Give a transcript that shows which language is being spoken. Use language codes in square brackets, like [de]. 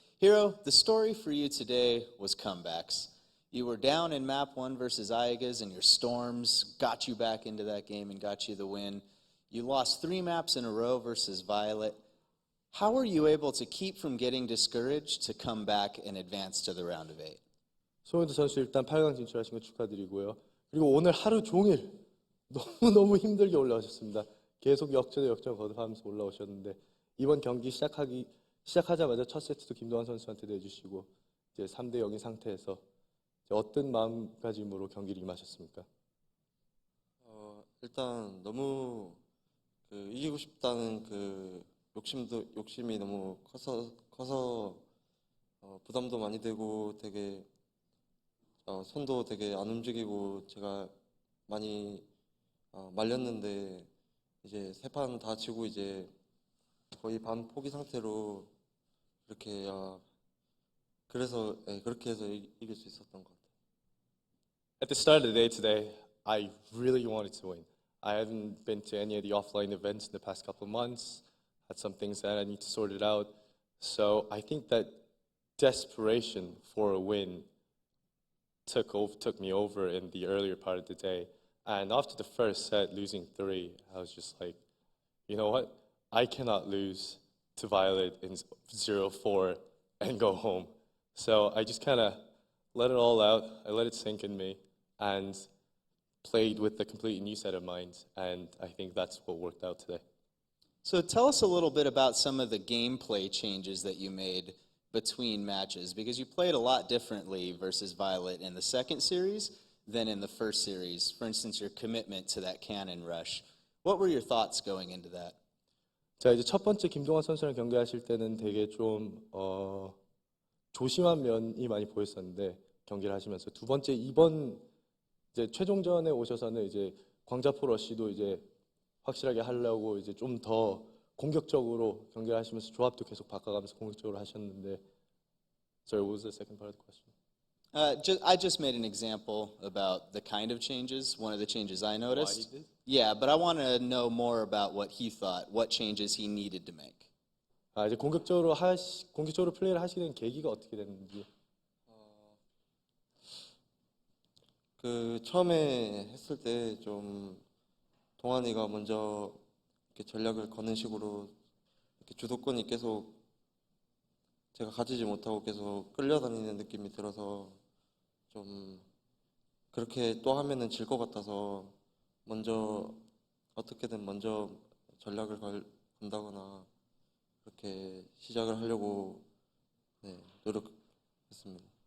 [en] HerO, the story for you today was comebacks. You were down in map 1 versus Iagas, and your storms got you back into that game and got you the win. You lost 3 maps in a row versus viOlet. How were you able to keep from getting discouraged to come back and advance to the round of 8? [ko] 송현두 선수 일단 8강 진출하신 거 축하드리고요. 그리고 오늘 하루 종일 너무 힘들게 올라오셨습니다. 계속 역전에 역전 거듭하면서 올라오셨는데 이번 경기 시작하자마자 첫 세트도 김동환 선수한테 내주시고 이제 3대 0인 상태에서 어떤 마음가짐으로 경기를 임하셨습니까? 일단 너무 그 이기고 싶다는 그 욕심이 너무 커서 부담도 많이 되고 되게 손도 되게 안 움직이고 제가 많이 말렸는데 이제 세 판 다 지고 이제 거의 반 포기 상태로 이렇게 그래서 그렇게 해서 이길 수 있었던 것 같아요. [en] At the start of the day today, I really wanted to win. I haven't been to any of the offline events in the past couple of months. Had some things that I need to sort it out. So I think that desperation for a win took me over in the earlier part of the day. And after the first set, losing 3, I was just like, you know what? I cannot lose to viOlet in 0-4 and go home. So I just kind of let it all out. I let it sink in me and played with a completely new set of mind. And I think that's what worked out today. So tell us a little bit about some of the gameplay changes that you made between matches, because you played a lot differently versus viOlet in the second series than in the first series. For instance, your commitment to that cannon rush. What were your thoughts going into that? [ko] 자, 이제 첫 번째 김동환 선수랑 경기하실 때는 되게 좀 조심한 면이 많이 보였었는데 경기를 하시면서 두 번째 이번 이제 최종전에 오셔서는 이제 광자포 러쉬도 이제 확실하게 하려고 이제 좀 더 공격적으로 경기를 하시면서 조합도 계속 바꿔가면서 공격적으로 하셨는데. [en] Sorry, what was the second part of the question? I just made an example about the kind of changes, one of the changes I noticed. Why he did? Yeah, but I want to know more about what he thought, what changes he needed to make. [ko] 이제 공격적으로 플레이를 하시게 된 계기가 어떻게 됐는지. 그 처음에 했을 때 좀 동환이가 먼저 이렇게 전략을 거는 식으로 이렇게 주도권이 계속 제가 가지지 못하고 계속 끌려다니는 느낌이 들어서 좀 그렇게 또 하면은 질 것 같아서 먼저 어떻게든 먼저 전략을 건다거나 그렇게 시작을 하려고 노력했습니다.